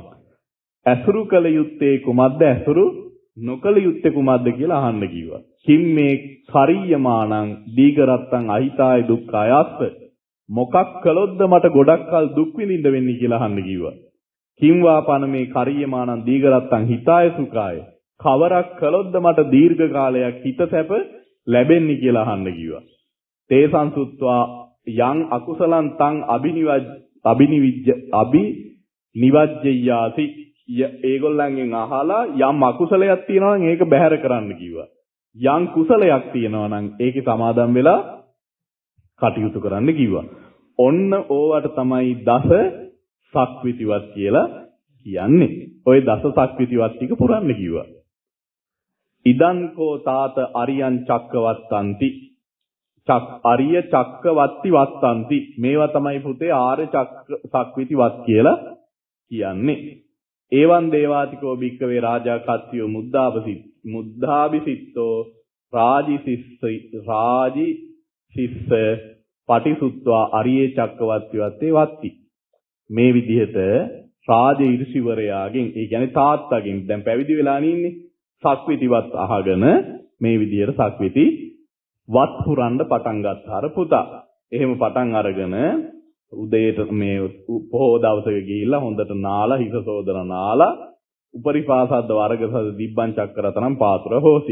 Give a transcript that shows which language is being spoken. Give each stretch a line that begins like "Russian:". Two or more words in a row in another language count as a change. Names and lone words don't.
Sinhala: ඇසුරු කළ යුත්තේ කුමක්ද ඇසුරු නොකළ යුත්තේ කුමක්ද කියලා අහන්න කිව්වා.
Pali: කින් මේ කරියමානං දීඝරත්තං අහිතාය දුක්ඛාය අස්ස.
Sinhala: මොකක් කළොත්ද මට ගොඩක් කල් දුක් විඳින්න වෙන්නේ කියලා අහන්න කිව්වා.
Pali: කින් වාපන මේ කරියමානං දීඝරත්තං හිතාය සුඛාය.
Sinhala: කවරක් කළොත්ද මට දීර්ඝ කාලයක් හිත සැප ලැබෙන්නේ කියලා අහන්න කිව්වා.
Pali: තේ සංසුත්වා යං අකුසලං තං අබිනිවජ්ජයාසි.
Sinhala: ඒගොල්ලන්ගෙන් අහලා යම් අකුසලයක් තියෙනවා නම් ඒක බැහැර කරන්න කිව්වා. යම් කුසලයක් තියෙනවා නම් ඒකේ සමාදම් වෙලා කටයුතු කරන්න කිව්වා. ඔන්න ඕවට තමයි දස සක්විතිවත් කියලා කියන්නේ. ওই දස සක්විතිවත් ටික පුරන්න කිව්වා.
Pali: ඉදං කෝ තාත අරියං චක්කවත්තන්ති. අරිය චක්කවත්ති වත්තන්ති.
Sinhala: මේවා තමයි පුතේ ආර්ය සක්විතිවත් කියලා කියන්නේ.
Pali: ඒවන් දේවාතිකෝ භික්කවේ රාජා කත්තියෝ මුද්ධාභිසිත්තෝ රාජිසිස්ස පටිසුත්වා අරියේ චක්කවත්ති වත්තේ වත්ති.
Sinhala: මේ විදිහට රාජ ඍෂිවරයාගෙන් ඒ කියන්නේ තාත්තගෙන් දැන් පැවිදි වෙලා ඉන්නේ සක්විතිවත් අහගෙන මේ විදිහට සක්විති වත් පුරන්න පටන් ගත්තාර පුතා. එහෙම පටන් අරගෙන උදේට මේ පොහොව දවසක ගිහිල්ලා හොඳට නාලා හිස සෝදන නාලා උපරිපාසද්ද වර්ගසද
Pali: දිබ්බං චක්කරතනම් පාතුර හොසි.